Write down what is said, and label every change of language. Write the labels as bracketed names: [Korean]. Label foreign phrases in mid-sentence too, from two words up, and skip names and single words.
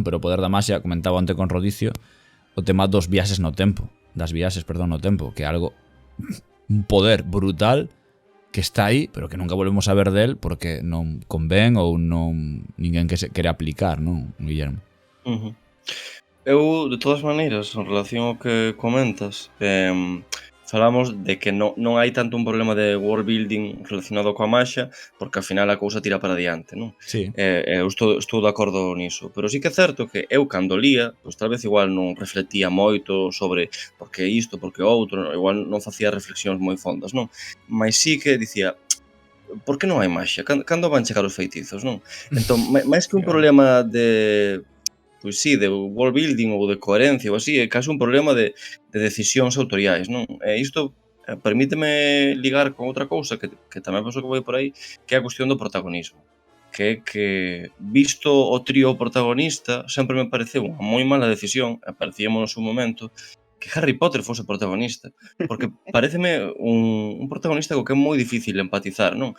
[Galician] Pero o poder da maxia, comentaba onte con Rodicio, o tema dos viaxes no tempo, que é algo, un poder brutal que está aí, pero que nunca volvemos a ver del porque non convén ou non ninguén que se quere aplicar, non, Guillermo? Eu, de todas maneiras, en relación ao que comentas, falamos de que non hai tanto un problema de [English] world building [Galician] relacionado coa maxia, porque ao final a cousa tira para diante, non? Sí. Eu estou de acordo niso, pero sí que é certo que eu cando lía, pois tal vez igual non reflectía moito sobre por que isto, por que outro, igual non facía reflexións moi fondas, non? Mas sí que dicía, por que non hai maxia? Cando van chegar os feitizos, non? Entón, máis que un problema de... Pois sí, de [English] world building [Galician] ou de coherencia ou así, é case un problema de decisións autoriais, non? E isto permíteme ligar con outra cousa que tamén penso que vai por aí, que é a cuestión do protagonismo. Que é que, visto o trío protagonista, sempre me pareceu unha moi mala decisión, e parecíamos no seu momento, que Harry Potter fose protagonista, porque pareceme un protagonista co que é moi difícil empatizar, non?